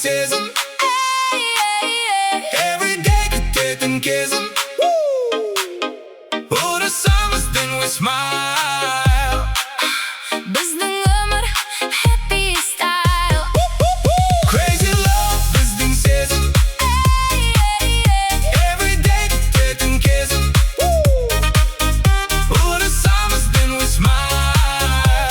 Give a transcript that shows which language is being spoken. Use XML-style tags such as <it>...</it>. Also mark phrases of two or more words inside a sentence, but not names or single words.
<kk>сезім. Everyday күтетін кезім.</kk> <en>Ұнасамыз then we smile.</en> <kk>Біздің өмір</kk> <en>happy style. Crazy love</en> <kk>біздің сезім. Everyday күтетін кезім.</kk> <en>Ұнасамыз then we smile.</en>